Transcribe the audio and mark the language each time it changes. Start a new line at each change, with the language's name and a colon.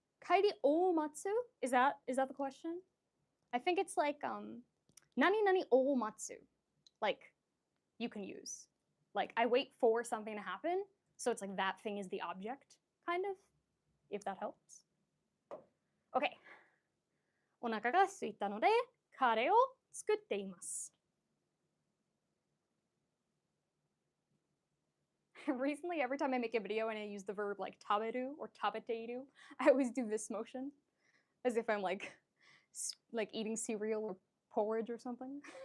Japanese: Kairi o matsu?
English: Is that the question? I think it's like
Japanese: nani nani o matsu.
English: Like you can use. Like I wait for something to happen, so it's like that thing is the object, kind of, if that helps. Okay.
Japanese: お腹が空いたのでカレーを作っています。
English: Recently, every time I make a video and I use the verb like taberu or tabeteiru, I always do this motion, as if I'm like eating cereal or porridge or something.